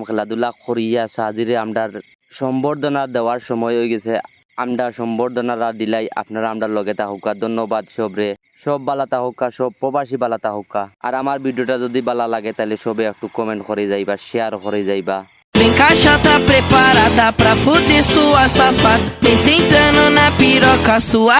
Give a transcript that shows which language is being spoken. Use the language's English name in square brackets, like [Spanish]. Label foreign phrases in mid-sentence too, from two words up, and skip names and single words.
[Sylheti] খেলাধুলা করিয়া সাজিরে আমরার সম্বর্ধনা দেওয়ার সময় হয়ে গেছে। আমরা সম্বর্ধনারা দিলাই আপনারা আমরা লগে তাহকা। ধন্যবাদ সবরে, সব বালা তাহকা, সব প্রবাসী বালা তাহকা। আর আমার ভিডিওটা যদি বালা লাগে তাহলে সবে একটু কমেন্ট করে যাইবা, শেয়ার করে যাইবা। [Portuguese] Vem caixa tá preparada pra fuder sua safada. Vem sentando na piroca sua.